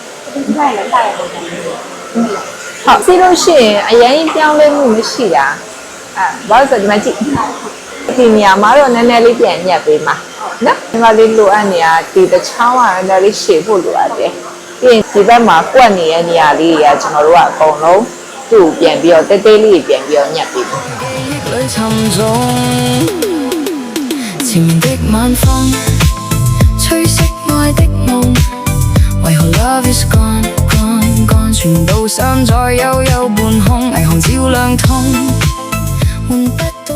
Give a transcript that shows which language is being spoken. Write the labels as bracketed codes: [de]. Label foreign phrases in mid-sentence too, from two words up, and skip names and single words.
[my] ဟုတ်စီလို့ရှိရင်အရင်ပြောင်းလဲမှုမရှိတာဘာလို့ဆိုဒီမှာကြည့်ဒီနေရာမှာတော့နည်းနည်းလေးပြန်ညက်ပေးမှာနော်ဒီမှာလေးလိုအပ်နေတာဒီတစ်ချောင်းကနည်းနည်းလေးရှည်ဖို့လိုအပ်တယ်ပြီးရင်ဒီဘက်မှာကွက်နေတဲ့နေရာလေးတွေကကျွန်တော်တို့ကအကုန်လုံးသူ့ပြန်ပြီးတော့တဲတဲလေးပြန်ပြီးတော့ညက်ပေးပါ [yue] 前面的晚風，吹熄愛的夢，為何 [en] love is gone gone gone， [yue] 全部尚在悠悠半空，霓虹照亮痛，換不。